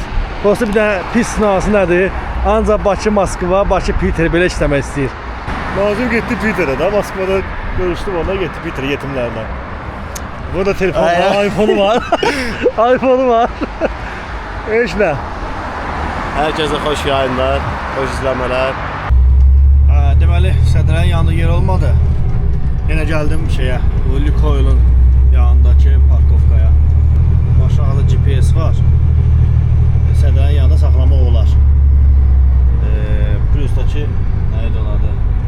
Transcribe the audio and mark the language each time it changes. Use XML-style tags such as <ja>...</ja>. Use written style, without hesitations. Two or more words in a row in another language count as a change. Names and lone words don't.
<az>Dostu bir dənə pis sınavası nədir? Ancaq Bakı, Moskva, Bakı, Piter belə işləmək istəyir. Nazım getdi Piter'ə də. Moskvada görüşdüm onunla, getdi Piter'ə yetimlərlə. Burada telefon var, iPhone'u var. iPhone'u var. Heç nə.</az> <tr>Herkese hoş yayınlar, hoş izlemeler.</tr> <az>Deməli, sədrənin yanında yer olmadı. Yenə gəldim şeyə, bu Lukoil'un yanındakı parkovkaya. Aşağıda GPS var. Sədrənin yanında saxlamaq olar. Plusdakı nəydi onun adı?</az>